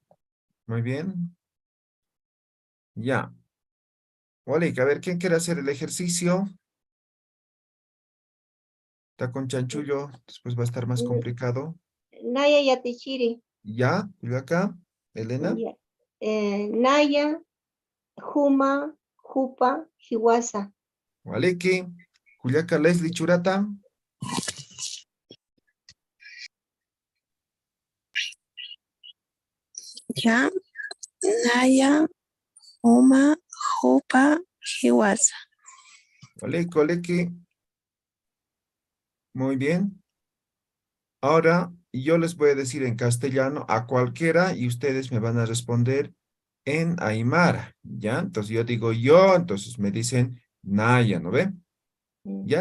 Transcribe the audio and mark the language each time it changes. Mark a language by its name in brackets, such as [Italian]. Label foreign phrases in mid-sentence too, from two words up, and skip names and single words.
[Spanish] muy bien, ya. Walik, a ver, ¿quién quiere hacer el ejercicio? Está con chanchullo, después va a estar más complicado. [Aymara] Naya Yatichiri. [Spanish] Ya, y acá, Elena, Ya. [Aymara] Naya, Juma, Jupa, Hiwasa. Waliki, Juliaca Leslie Churata, Ya, Naya, Uma, Jupa, Hiwasa. Waliki, [Spanish] muy bien. Ahora yo les voy a decir en castellano a cualquiera y ustedes me van a responder en Aymara, ¿ya? Entonces yo digo yo, entonces me dicen Naya, ¿no ve? ¿Ya?